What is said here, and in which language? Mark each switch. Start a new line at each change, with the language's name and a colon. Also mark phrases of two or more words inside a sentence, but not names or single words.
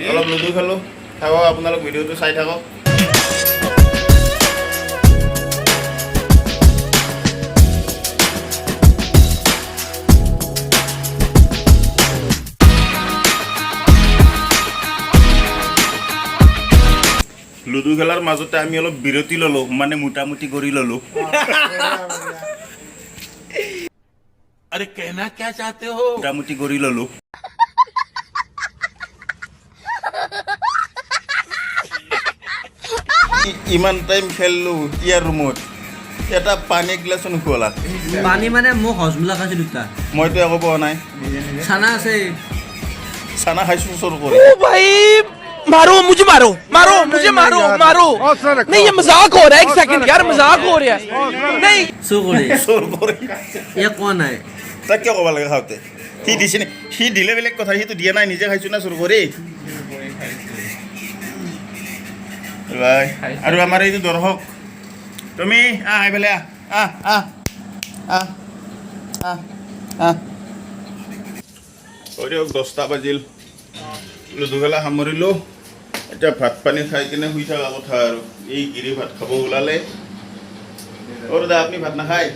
Assamese: অলপ লুডু খেলোঁ থাকক আপোনালোক ভিডিঅ'টো চাই থাকক লুডু খেলাৰ মাজতে আমি অলপ বিৰতি ল'লোঁ মানে মোটামুটি কৰি ল'লোঁ
Hindi: अरे कहना क्या चाहते हो
Assamese: মোটামুটি কৰি ল'লোঁ ইমান টাইম খেলিলোঁ ইয়াৰ ৰুমত এটা পানী গিলাচো নোখোৱালা পানী মানে মোক হজমোলা খাইছে দুটা মইতো একো পোৱা নাই চানা আছে চানা খাইছোঁ চোৰ কৰি
Hindi: भाई मारो मुझे मारो मारो मुझे मारो मारो नहीं ये मजाक हो रहा है एक सेकंड यार मजाक हो रहा है नहीं
Assamese: চুৰ কৰি চোৰ কৰি ইয়াক কোৱা নাই তাক কিয় ক'ব লাগে খাওঁতে সি দিছে নে সি দিলে বেলেগ কথা সিটো দিয়া নাই নিজে খাইছোঁ না চোৰ কৰি ভাই আৰু আমাৰ এইটো দৰ্শক তুমি আহ এইফালে আহ আহ আহ আহ আহ দিয়ক 10টা বাজিল লুডু খেলা সামৰিলোঁ এতিয়া ভাত পানী খাই কিনে শুই থকা কথা আৰু এই গিৰি ভাত খাব ওলালে দাদা আপুনি ভাত নাখায়